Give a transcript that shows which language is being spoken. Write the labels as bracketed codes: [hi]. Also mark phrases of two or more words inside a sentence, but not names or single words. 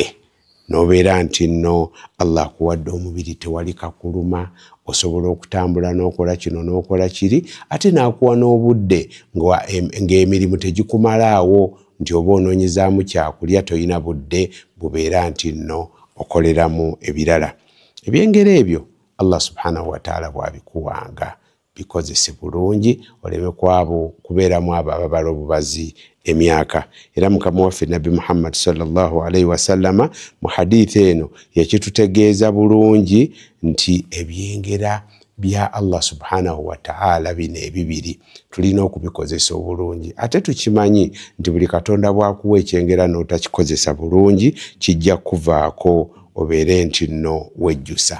[lg] N'obeera nti nno Allah akuwadde omubiri tewali kakuluma, osobola okutambula n'okola kino n'okola kiri, ate n'akuwa n'obudde ng'emirimu tegikumalaawo nti oba onoonyezaamu kyakulya toyina budde, bubeera nti nno okoleramu ebirala. Ebyengero ebyo Allah [ar] سبحانه وتعالى [lg] bw'abikuwanga bikozese bulungi oleme kwabo kubeeramu abo ababala obubazi emyaka. Era mukama waffe Nabbi Muhammad [ar] صلى الله عليه وسلم [lg] mu hadithi eno yakitutegeeza bulungi nti ebyengera bya Allah [ar] سبحانه وتعالى [lg] bino ebibiri tulina okubikozesa obulungi. Ate tukimanyi nti buli Katonda bw'akuwa ekyengera n'otakikozesa bulungi kijja kuvaako obeere nti nno wejjusa.